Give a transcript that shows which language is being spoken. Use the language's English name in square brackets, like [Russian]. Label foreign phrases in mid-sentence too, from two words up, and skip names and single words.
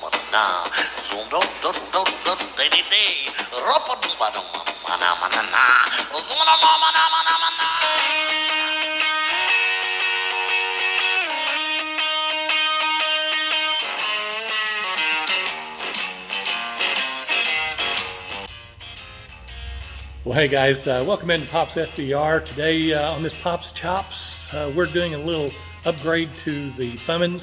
[English] na zoom do do do do de de de ropa dum ba dum mana mana na zoom na mana mana mana. Well, hey guys, welcome into Pop's FBR. Today on this Pop's Chops, we're doing a little upgrade to the Fummins.